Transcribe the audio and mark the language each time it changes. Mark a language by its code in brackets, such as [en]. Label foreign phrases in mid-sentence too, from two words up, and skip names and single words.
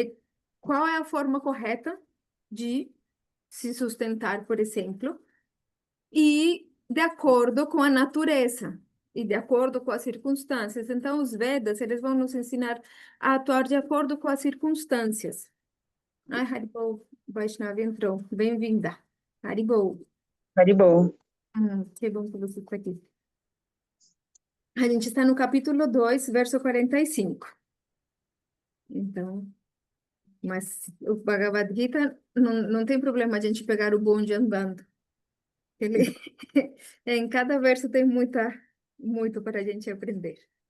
[pt] Qual é a forma correta de se sustentar, por exemplo? E de acordo com a natureza e de acordo com as circunstâncias. Então, os Vedas, eles vão nos ensinar a atuar de acordo com as circunstâncias. Ai, Haribol, Vaishnavi entrou. Bem-vinda. Haribol. Haribo. Que bom que você está aqui. A gente está no capítulo 2, verso 45. Então, mas o Bhagavad Gita não tem problema a gente pegar o bonde andando. Ele, em cada verso tem muito para a gente aprender.